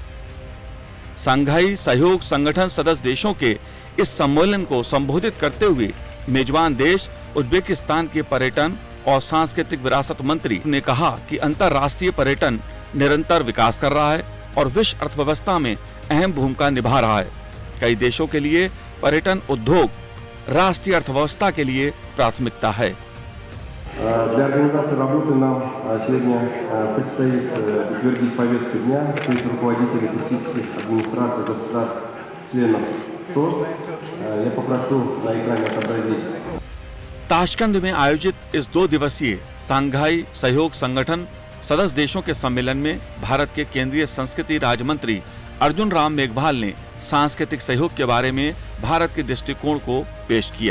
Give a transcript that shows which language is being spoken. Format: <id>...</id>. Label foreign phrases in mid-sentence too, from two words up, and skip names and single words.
<hi>शंघाई सहयोग संगठन सदस्य देशों के इस सम्मेलन को संबोधित करते हुए मेजबान देश उज्बेकिस्तान के पर्यटन और सांस्कृतिक विरासत मंत्री ने कहा कि अंतर्राष्ट्रीय पर्यटन निरंतर विकास कर रहा है और विश्व अर्थव्यवस्था में अहम भूमिका निभा रहा है। कई देशों के लिए पर्यटन उद्योग राष्ट्रीय अर्थव्यवस्था के लिए प्राथमिकता है।</hi> <ru>Для организации работы нам сегодня предстоит утвердить повестку дня среди руководителей туристических администраций государств членов ШОС. Я попрошу на экране отобразить.</ru> <hi>ताशकंद में आयोजित इस 2 दिवसीय शंघाई सहयोग संगठन सदस्य देशों के सम्मेलन में भारत के केंद्रीय संस्कृति राज्य मंत्री अर्जुन राम मेघवाल ने सांस्कृतिक सहयोग के बारे में भारत के दृष्टिकोण को पेश किया।</hi>